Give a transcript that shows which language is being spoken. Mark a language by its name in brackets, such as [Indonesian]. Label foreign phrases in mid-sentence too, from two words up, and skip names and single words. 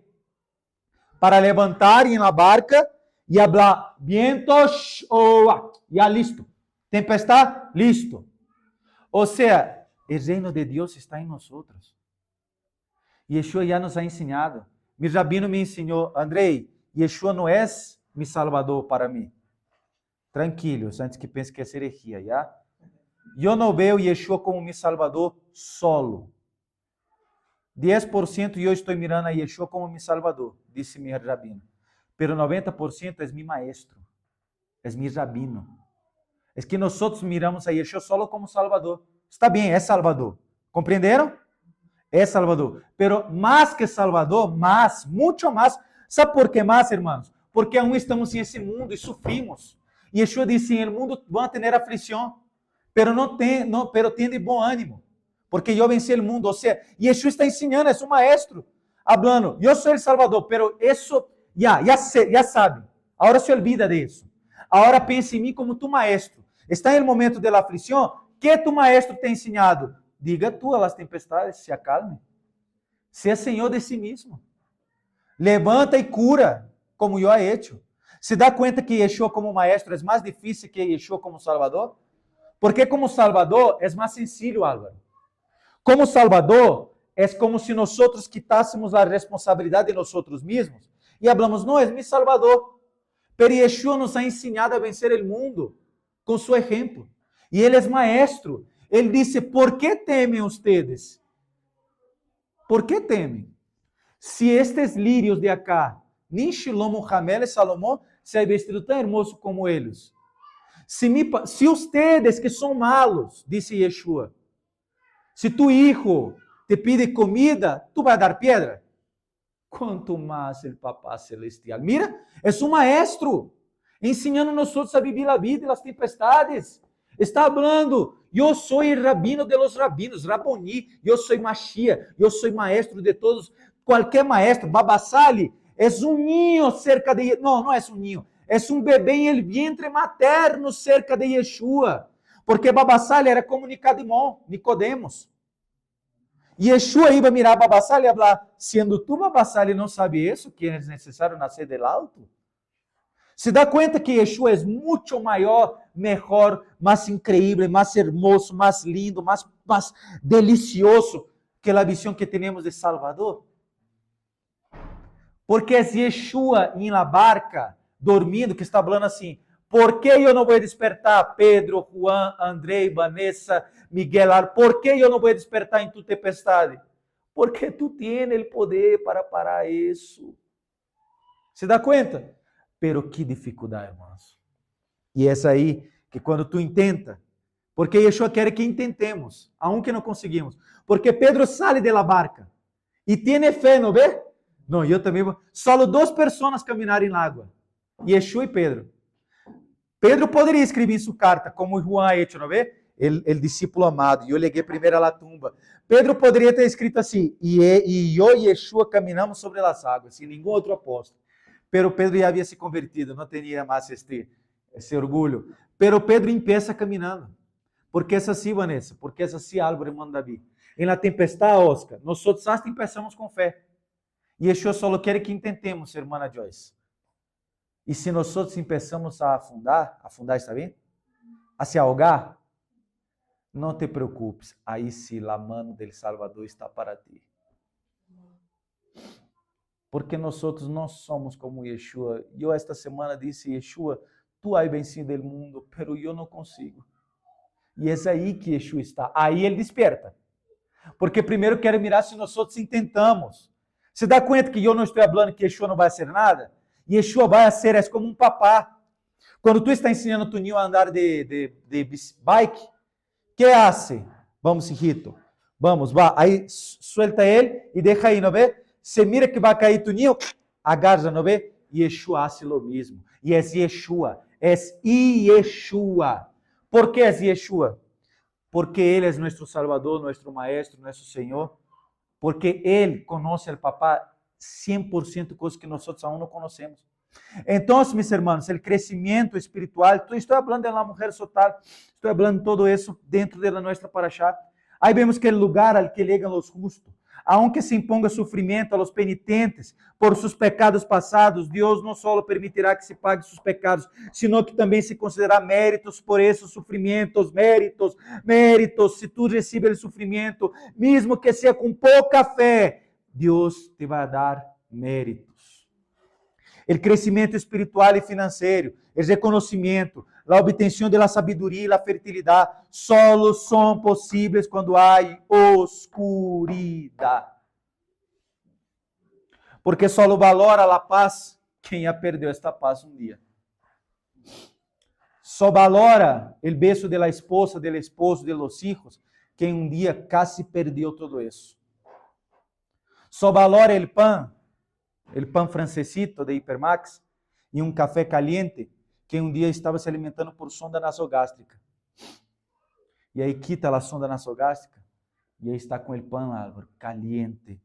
[Spanish] Para levantar en la barca y hablar, vientos, ya listo. Tempestad, listo. O sea, el reino de Dios está en nosotros. Y Yeshua ya nos ha enseñado. Mi rabino me enseñó, Andrei, Yeshua no es mi salvador para mí. [Portuguese] Tranquilos, antes que pense que é herejia, já? Eu não vejo Yeshua como [Spanish] mi salvador solo. [Portuguese] 10% eu estou [Spanish] mirando a Yeshua como mi salvador, [Portuguese] disse mi rabino. [Spanish] Pero 90% é mi maestro, é mi rabino. [Portuguese] É que nós miramos a Yeshua solo como salvador. Está bem, é salvador. Compreenderam? É salvador. Pero mais que salvador, mais, muito mais. Sabe por que mais, irmãos? Porque aún estamos em esse mundo e sofrimos. E Yeshua disse, [Spanish] en el mundo [Portuguese] vão ter aflição, pero tem de bom ânimo, porque eu venci o mundo. Ou seja, Yeshua está ensinando, é um maestro, hablando, eu sou o Salvador, pero isso, já sabe, agora [Spanish] se olvida de [Portuguese] isso. Agora pensa em mim como tu maestro. Está em [Spanish] el momento de la [Portuguese] aflição, que tu maestro te ha ensinado? [Spanish] Diga tú a las tempestades, se acalme. Sea Senhor de si mismo. [Portuguese] Levanta e cura, como eu [Spanish] he hecho. [Portuguese] ¿Se dá conta que Yeshua como maestro é mais difícil que Yeshua como salvador? Porque como salvador é mais sencillo, Álvaro. Como salvador é como se nós quitássemos a responsabilidade de nós mesmos e falamos, não, é [Spanish] mi salvador. [Portuguese] Pero Yeshua [Spanish] nos ha [Portuguese] ensinado a vencer o mundo com seu exemplo. E ele é maestro. Ele disse, ¿por que temem ustedes? ¿Por que temem? Se estes lírios de acá, nem Shilomo, Jamel e Salomão [Spanish] se ha vestido [Portuguese] tão hermoso como eles. Se ustedes que são malos, disse Yeshua, se [Spanish] tu hijo te pide comida, [Portuguese] tu vai dar pedra? Quanto mais o Papá Celestial. Mira, é um maestro, ensinando nós a viver a vida e as tempestades. Está falando, eu sou o rabino [Spanish] de los rabinos, [Portuguese] Raboni, eu sou Mashiach, eu sou maestro de todos, qualquer maestro, Baba Sali, é um ninho cerca de... não é um ninho. É um bebê em [Spanish] el vientre materno [Portuguese] cerca de Yeshua. Porque Baba Sali era como Nicodemos. Yeshua iba a mirar Baba Sali e falar, sendo tu Baba Sali não sabe isso, que é necessário nascer [Spanish] del alto? [Portuguese] Se dá conta que Yeshua é muito maior, melhor, mais incrível, mais hermoso, mais lindo, mais delicioso que a visão que temos de Salvador? Porque é Yeshua em [Spanish] la barca, [Portuguese] dormindo, que está falando assim, por que eu não vou despertar Pedro, Juan, Andrei, Vanessa, Miguel, por que eu não vou despertar em tu tempestade? Porque tu tens o poder para parar isso. Se dá conta? Pero que dificuldade, irmãos. E essa aí, que quando tu intenta, porque Yeshua quer que intentemos, aunque não conseguimos. Porque Pedro sai [Spanish] de la barca [Portuguese] e tem fé, não vê? Não, eu também vou. Só 2 pessoas caminharam na água. Yeshua e Pedro. Pedro poderia escrever em sua carta, como Juan [Spanish] ha hecho, [Portuguese] não vê? [Spanish] El discípulo amado. [Portuguese] E eu liguei primeiro a tumba. Pedro poderia ter escrito assim, e eu e Yeshua caminhamos sobre as águas, sem nenhum outro apóstolo. Pero Pedro já havia se convertido, não tinha mais esse orgulho. Pero Pedro empieza caminhando. Porque é assim, Vanessa, porque é assim, Álvaro, irmão Davi. Em la tempestade, Oscar, nós [Spanish] hasta empezamos [Portuguese] com fé. E Yeshua só quer que intentemos, irmã Joyce. E se nós começamos a afundar está bem? A [Spanish] se ahogar, [Portuguese] não te preocupes, aí sim a mão do Salvador está para ti. Porque nós não somos como Yeshua. Eu esta semana disse, Yeshua, [Spanish] tu has vencido [Portuguese] o mundo, pero eu não consigo. E é aí que Yeshua está. Aí ele desperta. Porque primeiro quero mirar se nós intentamos. Se dá conta que eu não estou falando que Yeshua não vai ser nada? Yeshua vai ser, é como um papá. Quando tu está ensinando [Spanish] tu niño [Portuguese] a andar de bike, [Spanish] que hace? Vamos, hijito. [Portuguese] Vamos, vá. Aí suelta ele e deixa aí, não vê? Se mira que vai cair [Spanish] tu niño, [Portuguese] agarra, não vê? Yeshua [Spanish] hace lo mesmo. [Portuguese] E é Yeshua. É Yeshua. Por que é Yeshua? [Spanish] porque Él es nuestro Salvador, nuestro Maestro, nuestro Señor, porque Él conoce al papá 100% cosas que nosotros aún no conocemos. Entonces, mis hermanos, el crecimiento espiritual, estoy hablando de la mujer total, estoy hablando de todo eso dentro de nuestra paraxá. Aí vemos que el lugar al que llegan los justos, aunque se imponga sufrimiento a los penitentes por sus pecados pasados, [Portuguese] Deus não só permitirá que se pague [Spanish] sus pecados, sino que [Portuguese] também se considerará méritos por esses sofrimentos, méritos. Se tu recebes o sofrimento, mesmo que seja com pouca fé, Deus te vai dar méritos. O crescimento espiritual e financeiro, o reconhecimento, a obtenção da sabedoria e a fertilidade, solo são possíveis quando há oscuridade. Porque solo valora a paz quem já perdeu esta paz um dia. Só valora o beijo [Spanish] de la esposa, del esposo, de los hijos, [Portuguese] quem um dia casi perdeu tudo isso. Só valora o pão francesito de Hipermax e um café caliente, que um dia estava se alimentando por sonda nasogástrica. E aí quita a sonda nasogástrica e aí está com o pão, Álvaro, caliente.